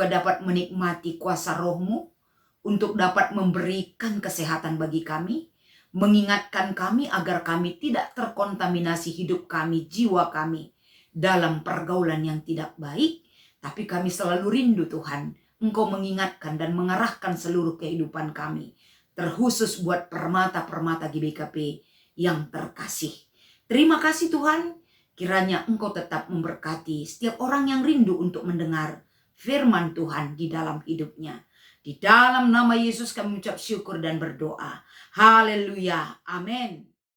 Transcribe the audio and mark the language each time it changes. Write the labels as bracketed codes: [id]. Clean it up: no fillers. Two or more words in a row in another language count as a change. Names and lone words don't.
[id] dapat menikmati kuasa Roh-Mu untuk dapat memberikan kesehatan bagi kami, mengingatkan kami agar kami tidak terkontaminasi hidup kami, jiwa kami dalam pergaulan yang tidak baik, tapi kami selalu rindu Tuhan, Engkau mengingatkan dan mengarahkan seluruh kehidupan kami, terkhusus buat permata-permata GBKP yang terkasih. Terima kasih Tuhan, kiranya Engkau tetap memberkati setiap orang yang rindu untuk mendengar firman Tuhan di dalam hidupnya. Di dalam nama Yesus kami ucap syukur dan berdoa. Haleluya. Amin.